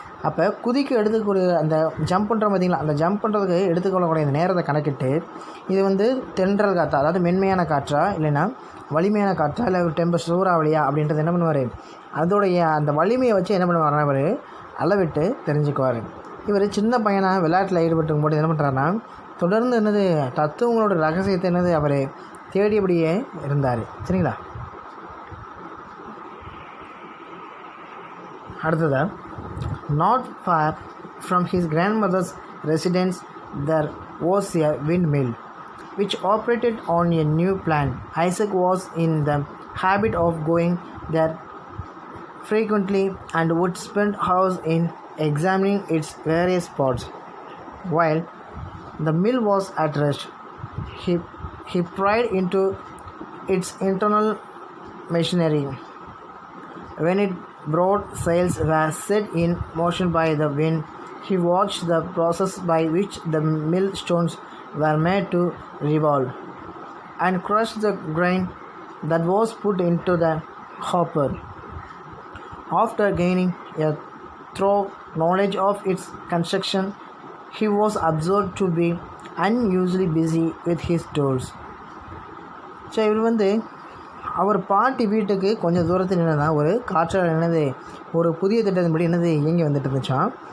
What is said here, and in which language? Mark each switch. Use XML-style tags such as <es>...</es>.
<ta>அப்போ குதிக்கு எடுத்துக்கூடிய அந்த ஜம்ப் பண்ணுற பார்த்திங்களா, அந்த ஜம்ப் பண்ணுறதுக்கு எடுத்துக்கொள்ளக்கூடிய அந்த நேரத்தை கணக்கிட்டு இது வந்து தென்றல் காற்றா, அதாவது மென்மையான காற்றா இல்லைன்னா வலிமையான காற்றா இல்லை ஒரு டெம்பர் சூறாவளியா அப்படின்றது என்ன பண்ணுவார், அதோடைய அந்த வலிமையை வச்சு என்ன பண்ணுவார்னா அவர் அளவிட்டு தெரிஞ்சுக்குவார். இவர் சின்ன பையனாக விளையாட்டில் ஈடுபட்டு போது என்ன பண்ணுறாருன்னா தொடர்ந்து என்னது தத்துவங்களோட ரகசியத்தை என்னது அவர் தேடியபடியே இருந்தார். சரிங்களா? அடுத்ததாக,</ta> <en>not far from his grandmother's residence there was a windmill. which operated on a new plan. Isaac was in the habit of going there frequently and would spend hours in examining its various parts. While the mill was at rest, he pried into its internal machinery. When its broad sails were set in motion by the wind, he watched the process by which the millstones were made to revolve and crush the grain that was put into the hopper. After gaining a thorough knowledge of its construction, he was observed to be unusually busy with his tools.</en> <ta>சரி, இவர் அவர் பாட்டி வீட்டுக்கு கொஞ்சம் தூரத்தில் என்னன்னா ஒரு காற்றாலை ஒரு புதிய திட்டத்தின்படி இயங்கி வந்துட்டு இருந்துச்சான்.</ta>